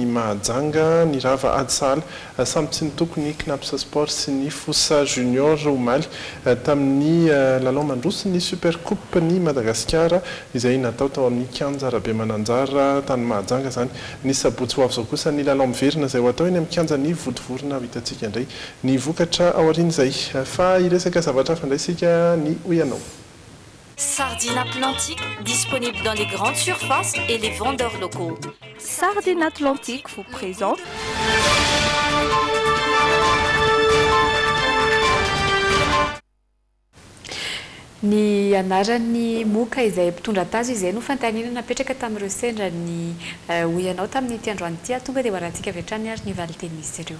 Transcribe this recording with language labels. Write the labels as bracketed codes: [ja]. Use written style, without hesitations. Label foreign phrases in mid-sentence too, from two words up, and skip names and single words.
[mg] Mahajanga ny Rava Adsala samy tsy nitoko ny Knapsa Sport sy ny Fossa Junior omaly tamin'ny lalao mandroso ny Super Coupe ny Madagasikara izay natao tao amin'ny kianja Rabe Mananjara tany Mahajanga zany ny sabotsy ho avy zao kosa ny lalao miverina izay ho atao eny amin'ny kianja ny Vodivorona hitantsika indray ny vokatra ao aorian'izay fa iresaka zavatra fandraisika ny Ouyanao. [fr] Sardine Atlantique, disponible dans les grandes surfaces et les vendeurs locaux. Sardine Atlantique vous présente [mg] ny anarany moka izay mpitondra tazo izay no fantanina napetraka tamin'ireo sendra ny Ouyanao tamin'ny ity androany ity tonga dia hoarantsika avy hatrany ary ny valiteny misy ireo.